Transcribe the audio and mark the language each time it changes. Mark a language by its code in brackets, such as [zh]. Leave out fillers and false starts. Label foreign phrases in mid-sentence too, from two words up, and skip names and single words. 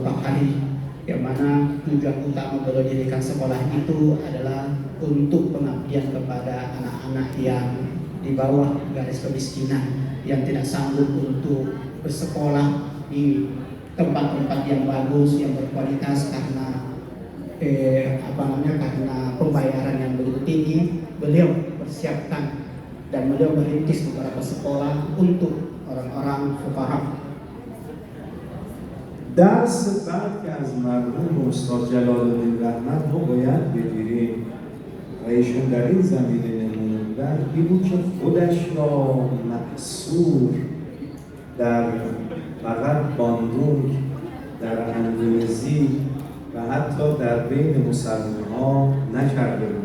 [id] mutakhari, yang mana tujuan utama beliau dirikan sekolah itu adalah untuk pengabdian kepada anak-anak yang di bawah garis kemiskinan, yang tidak sanggup untuk bersekolah di tempat-tempat yang bagus, yang berkualitas karena karena pembayaran yang begitu tinggi. Beliau persiapkan dan beliau merintis beberapa sekolah untuk orang-orang fuqara. [fa] درس بعد که از مرحوم استاد جلال الدین رحمت ما باید بگیریم و ایشون در این زمینه نمونه بودن، این بود که خودش را محصور در فقط باندونگ، در اندونزی و حتی در بین مسلمان‌ها نکرده بود.